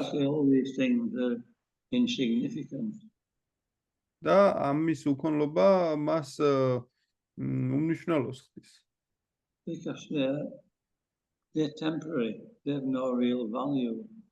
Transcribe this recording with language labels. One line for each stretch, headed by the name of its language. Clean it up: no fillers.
English: Actually, all these things are insignificant.
Georgian: და ამის უქონლობა მას უმნიშვნელოს ხდის.
English: Because they're temporary, they have no real value.